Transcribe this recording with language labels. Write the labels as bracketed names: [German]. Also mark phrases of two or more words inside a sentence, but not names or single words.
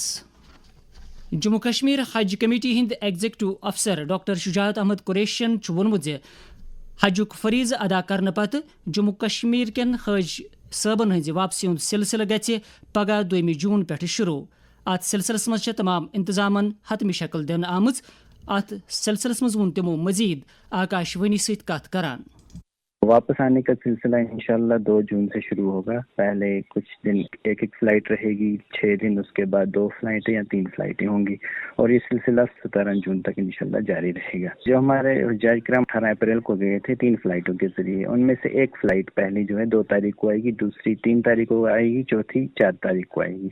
[Kashmiri] جموں کشمیر حج کمیٹی ہند ایگزیکٹو افسر ڈاکٹر شجاعت احمد قریشین وونمت حجک فریض ادا کرنے پتہ جموں کشمیر کن حج صٲبن ہز واپسی ہند سلسلہ گژھِ پگہ 2 جون پہ شروع. ات سلسلس مز تمام انتظامن حتمی شکل دن آمز. ات سلسلس مز ون تمو مزید آکاش وانی ست کت کران. [Urdu] واپس آنے کا سلسلہ انشاءاللہ 2 جون سے شروع ہوگا. پہلے کچھ دن ایک فلائٹ رہے گی, 6 دن اس کے بعد 2 فلائٹیں یا 3 فلائٹیں ہوں گی, اور یہ سلسلہ 17 جون تک انشاءاللہ جاری رہے گا. جو ہمارے حجاج کرام 18 اپریل کو گئے تھے 3 فلائٹوں کے ذریعے, ان میں سے ایک فلائٹ پہلی جو ہے 2 تاریخ کو آئے گی, دوسری 3 تاریخ کو آئے گی, چوتھی 4 تاریخ کو آئے گی.